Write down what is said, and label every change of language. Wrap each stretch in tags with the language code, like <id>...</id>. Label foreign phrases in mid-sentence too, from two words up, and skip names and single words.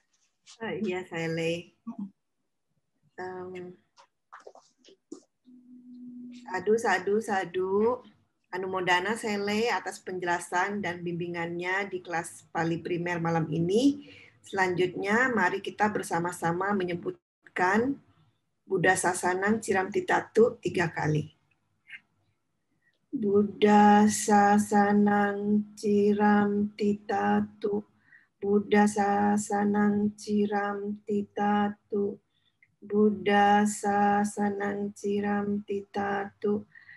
<id>Iya, saya lay. Sadu. Anumodana Sele atas penjelasan dan bimbingannya di kelas Pali Primer malam ini. Selanjutnya, mari kita bersama-sama menyebutkan</id> <pi>Buddha Sasanang Ciram Titatu</pi> <id>3 kali.</id> <pi>Buddha Sasanang Ciram Titatu. Buddha Sasanang Ciram Titatu. Buddha Sasanang Ciram Titatu.</pi>